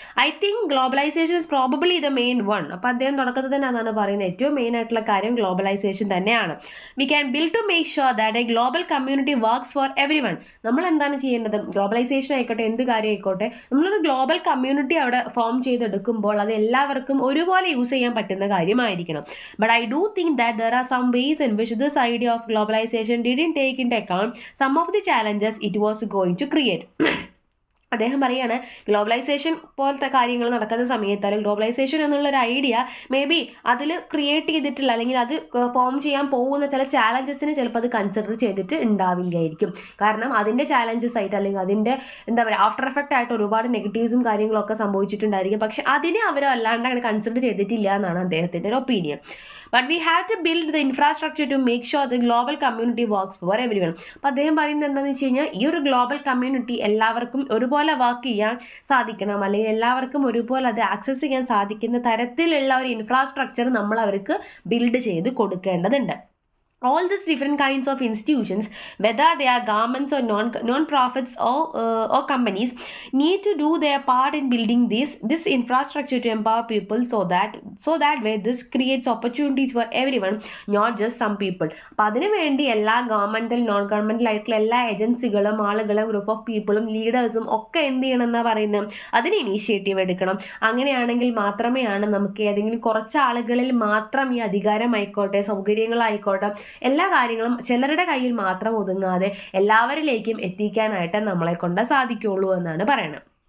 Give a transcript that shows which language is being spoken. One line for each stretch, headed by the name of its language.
English: I think globalisation is probably the main one.
Malayalam: അപ്പോൾ അദ്ദേഹം തുടക്കത്തിൽ തന്നെ അതാണ് പറയുന്നത്, ഏറ്റവും മെയിൻ ആയിട്ടുള്ള കാര്യം ഗ്ലോബലൈസേഷൻ തന്നെയാണ്.
English: We can build to make sure that a global community works for everyone.
Malayalam: നമ്മൾ എന്താണ് ചെയ്യേണ്ടത്, ഗ്ലോബലൈസേഷൻ ആയിക്കോട്ടെ എന്ത് കാര്യം ആയിക്കോട്ടെ, നമ്മളൊരു ഗ്ലോബൽ കമ്മ്യൂണിറ്റി അവിടെ ഫോം ചെയ്തെടുക്കുമ്പോൾ അത് എല്ലാവർക്കും ഒരുപോലെ യൂസ് ചെയ്യാൻ പറ്റുന്ന കാര്യമായിരിക്കണം.
English: But I do think that there are some ways in which this idea of globalization didn't take into account some of the challenges it was going to create.
Malayalam: അദ്ദേഹം പറയുകയാണ്, globalisation പോലത്തെ കാര്യങ്ങൾ നടക്കുന്ന സമയത്ത് അല്ലെങ്കിൽ ഗ്ലോബലൈസേഷൻ എന്നുള്ളൊരു ഐഡിയ മേ ബി അതിൽ create ചെയ്തിട്ടുള്ള അല്ലെങ്കിൽ അത് ഫോം ചെയ്യാൻ പോകുന്ന ചില ചാലഞ്ചസിന് ചിലപ്പോൾ അത് കൺസിഡർ ചെയ്തിട്ട് ഉണ്ടാവില്ലായിരിക്കും. കാരണം അതിൻ്റെ ചാലഞ്ചസ് ആയിട്ട് അല്ലെങ്കിൽ അതിൻ്റെ എന്താ പറയുക ആഫ്റ്റർ എഫക്റ്റ് ആയിട്ട് ഒരുപാട് നെഗറ്റീവ്സും കാര്യങ്ങളൊക്കെ സംഭവിച്ചിട്ടുണ്ടായിരിക്കും. പക്ഷെ അതിനെ അവർ അല്ലാണ്ട് അങ്ങനെ കൺസിഡർ ചെയ്തിട്ടില്ല എന്നാണ് അദ്ദേഹത്തിൻ്റെ ഒരു opinion.
English: But we have to build the infrastructure to make sure the global community works for everyone.
Malayalam: അപ്പോൾ അദ്ദേഹം പറയുന്നത് എന്താണെന്ന് വെച്ച് കഴിഞ്ഞാൽ, ഈ ഒരു ഗ്ലോബൽ കമ്മ്യൂണിറ്റി എല്ലാവർക്കും ഒരുപോലെ വർക്ക് ചെയ്യാൻ സാധിക്കണം, അല്ലെങ്കിൽ എല്ലാവർക്കും ഒരുപോലെ അത് ആക്സസ് ചെയ്യാൻ സാധിക്കുന്ന തരത്തിലുള്ള ഒരു ഇൻഫ്രാസ്ട്രക്ചർ നമ്മൾ അവർക്ക് ബിൽഡ് ചെയ്ത് കൊടുക്കേണ്ടതുണ്ട്.
English: all these different kinds of institutions, whether they are governments or non-profits or companies, need to do their part in building this infrastructure to empower people, so that way this creates opportunities for everyone, not just some people.
Malayalam: അപ്പം അതിനു വേണ്ടി എല്ലാ governmental non governmental ആയിട്ടുള്ള എല്ലാ ഏജൻസികളും ആളുകളും group of പീപ്പിളും ലീഡേഴ്സും ഒക്കെ എന്ത് ചെയ്യണം എന്നാ പറയുന്നത്, അതിന് ഇനീഷ്യേറ്റീവ് എടുക്കണം. അങ്ങനെയാണെങ്കിൽ മാത്രമേ നമുക്ക് ഏതെങ്കിലും കുറച്ച് ആളുകളിൽ മാത്രം ഈ അധികാരമായിക്കോട്ടെ സൗകര്യങ്ങളായിക്കോട്ടെ എല്ലാ കാര്യങ്ങളും ചിലരുടെ കയ്യിൽ മാത്രം ഒതുങ്ങാതെ എല്ലാവരിലേക്കും എത്തിക്കാനായിട്ട് നമ്മളെ കൊണ്ട് സാധിക്കുള്ളൂ എന്നാണ് പറയുന്നത്.